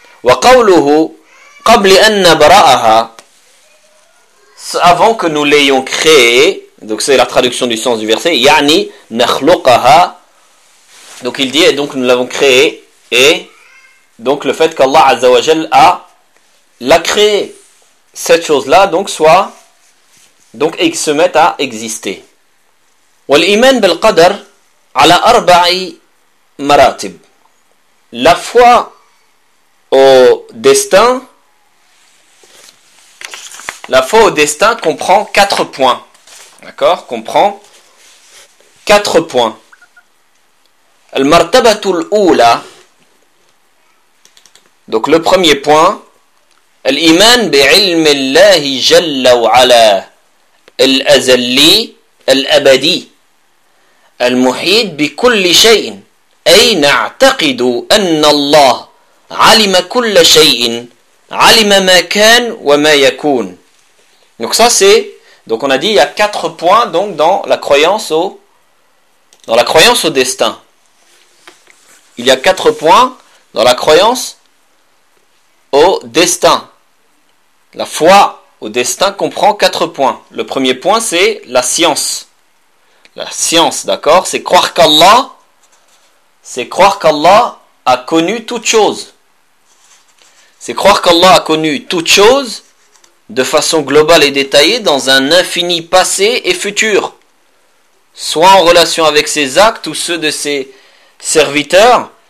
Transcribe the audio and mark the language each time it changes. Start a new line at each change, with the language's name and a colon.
Arabic: وقوله قبل أن نبرأها,
French: avant que nous l'ayons créé, donc c'est la traduction du sens du verset,
Arabic: يعني نخلقها,
French: donc il dit, et donc nous l'avons créé, et donc le fait qu'Allah Azza wa Jal a l'a créé, cette chose-là, donc soit, donc et se mette à exister.
Arabic: والإيمان بالقدر على أربع مراتب.
French: La foi au destin, la foi au destin comprend 4 points. D'accord ? Comprend 4 points.
Arabic: المرتبه الاولى,
French: donc le premier point,
Arabic: الايمان بعلم الله جل وعلا الازلي الابدي المحيط بكل شيء, اي نعتقد ان الله علم كل شيء, علم ما كان وما يكون.
French: Donc ça c'est, donc on a dit il y a 4 points donc dans la croyance au, dans la croyance au destin. Il y a 4 points dans la croyance au destin. La foi au destin comprend 4 points. Le premier point, c'est la science. La science, d'accord, c'est croire qu'Allah, c'est croire qu'Allah a connu toute chose. C'est croire qu'Allah a connu toute chose de façon globale et détaillée dans un infini passé et futur, soit en relation avec ses actes ou ceux de ses serviteurs.